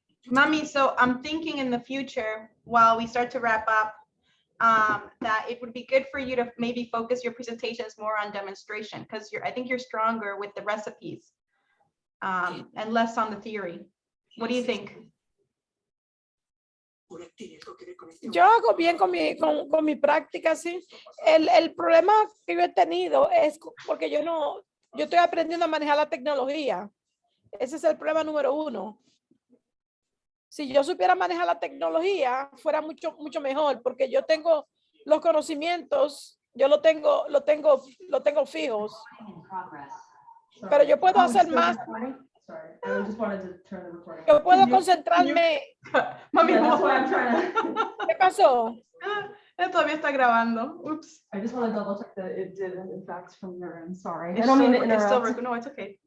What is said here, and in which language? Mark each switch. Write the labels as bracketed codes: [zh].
[en] Mami, so I'm thinking in the future, while we start to wrap up, that it would be good for you to maybe focus your presentations more on demonstration, because I think you're stronger with the recipes and less on the theory. What do you think? [es] Yo hago bien con mi práctica, sí. El problema que yo he tenido es porque yo estoy aprendiendo a manejar la tecnología. Ese es el problema número uno. Si yo supiera manejar la tecnología, fuera mucho mejor, porque yo tengo los conocimientos, yo lo tengo fijos. Pero yo puedo hacer más. [en] Sorry, I just wanted to turn the recording. [es] Yo puedo concentrarme. Mami, [en] Yeah, that's why I'm trying to. [es] ¿Qué pasó? Todavía está grabando. Oops. [en] I just want to double check that it did in fact from your end. Sorry. It's I don't mean to still- it's still interrupt. No, it's okay.